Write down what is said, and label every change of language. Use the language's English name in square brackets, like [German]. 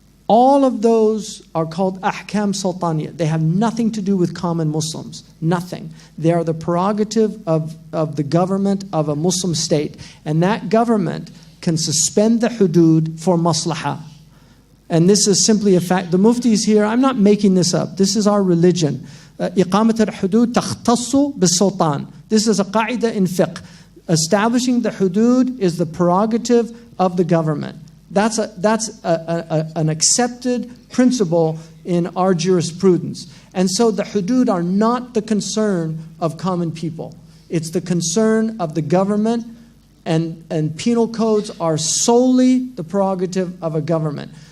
[English] All of those are called ahkam sultaniyah. They have nothing to do with common Muslims. Nothing. They are the prerogative of the government of a Muslim state. And that government can suspend the hudud for maslahah. And this is simply a fact. The mufti is here. I'm not making this up. This is our religion. [Arabic] إقامة الحدود تختص بالسلطان. [English] This is a qaida in fiqh. Establishing the hudud is the prerogative of the government. That's an accepted principle in our jurisprudence. And so the hudud are not the concern of common people. It's the concern of the government, and penal codes are solely the prerogative of a government.